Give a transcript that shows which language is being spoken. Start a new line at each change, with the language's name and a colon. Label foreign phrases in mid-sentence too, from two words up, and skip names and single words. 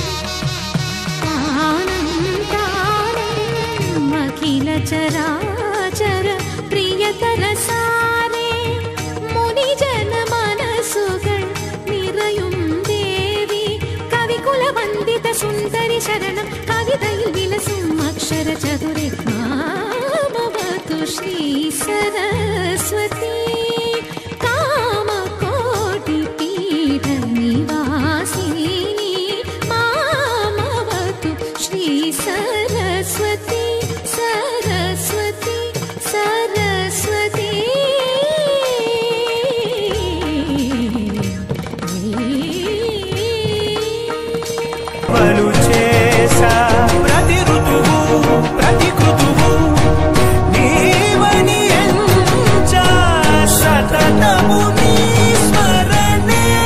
Sanskrit: അഖില ചരാചര പ്രിയതര സാരേ മുനിജന
Malayalam: മനസ്സുകൾ നിറയും ദേവി
Sanskrit: കവികുല വന്ദിത സുന്ദരി ശരണം
Malayalam: കവിതയിൽ വിലസും
Sanskrit: അക്ഷര ചതുരേ മാമവതു ശ്രീ സരസ്വതി കാമകോടി പീഠ നിവാസിനി മാമവതു ശ്രീ സരസ്വതി സരസ്വതി സരസ്വതി
Telugu: చేసా ప్రతి ఋతువు ప్రతి కృతువు నీవని ఎంచా సతతము నీ స్మరణే